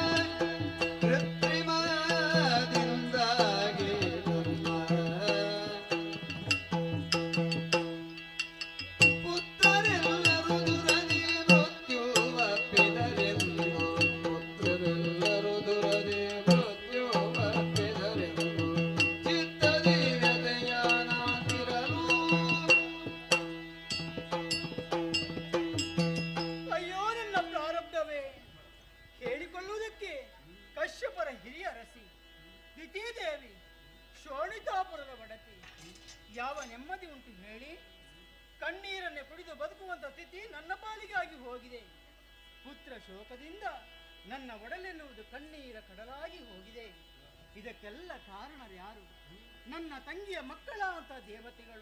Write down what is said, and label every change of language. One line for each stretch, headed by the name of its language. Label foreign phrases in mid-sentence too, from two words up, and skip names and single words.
Kannada: ಕೃತ್ರಿಮದಿಂದಾಗಿ ಪುತ್ರರೆಲ್ಲರೂ ದುರದಿ ಮೃತ್ಯುವಪ್ಪಿದರೆಂದು ಪುತ್ರರೆಲ್ಲರೂ ದುರದಿ ಮೃತ್ಯುವಪ್ಪಿದರೆಂದು ಚಿತ್ತದಿ ವ್ಯಥೆಯಾನಾತಿರಲು. ಅಯ್ಯೋ ನನ್ನ ಪ್ರಾರಬ್ಧವೇ, ಹೇಳಿಕೊಳ್ಳುವುದಕ್ಕೆ ಕಶ್ಯಪರ ಹಿರಿಯ ರಸಿ, ದಿತಿದೇವಿ ಶೋಣಿತಾಪುರದ ಬಡತಿ, ಯಾವ ನೆಮ್ಮದಿ ಉಂಟು ಹೇಳಿ? ಕಣ್ಣೀರನ್ನೇ ಕುಡಿದು ಬದುಕುವಂತ ಸ್ಥಿತಿ ನನ್ನ ಪಾಲಿಗಾಗಿ ಹೋಗಿದೆ. ಪುತ್ರ ಶೋಕದಿಂದ ನನ್ನ ಒಡಲೆನ್ನುವುದು ಕಣ್ಣೀರ ಕಡಲಾಗಿ ಹೋಗಿದೆ. ಇದಕ್ಕೆಲ್ಲ ಕಾರಣರ್ಯಾರು? ನನ್ನ ತಂಗಿಯ ಮಕ್ಕಳಾದಂಥ ದೇವತೆಗಳು.